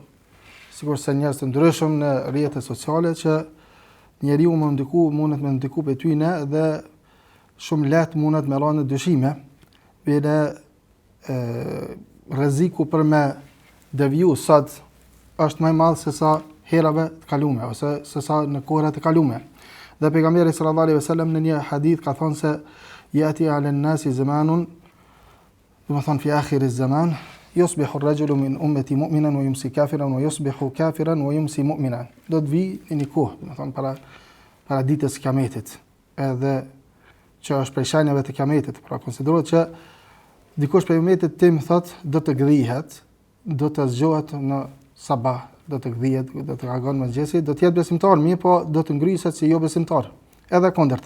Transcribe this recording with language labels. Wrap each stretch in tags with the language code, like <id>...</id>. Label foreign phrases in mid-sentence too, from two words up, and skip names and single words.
<sq>Sigurisht se njerëz të ndryshëm në rrjetet sociale që njeriu mundet me ndiku pe tyne dhe shumë lehtë mundet me rënë dyshime, bile rreziku për me deviju sot është më i madh se sa herave të kaluara ose se sa në kohërat e kaluara. Dhe pejgamberi</sq> <ar>صلى الله عليه وسلم</ar> <sq>në një hadith ka thënë se</sq> <ar>يأتي على الناس زمان,</ar> <sq>do të thonë</sq> <ar>في آخر الزمان, يصبح الرجل من أمتي مؤمنا ويمسي كافرا ويصبح كافرا ويمسي مؤمنا.</ar> <sq>Do të vi në një kohë, do të thonë para ditës së Kiametit, edhe që është prej shenjave të Kiametit, pra konsiderohet që dikush prej ummetit tim thotë do të gdhihet, do të zgjohet në sabah, do të gdhihet, do të reagon mëngjesi, do të jetë besimtar, mirë po do të ngrihet si jo besimtar, edhe kundërta.</sq>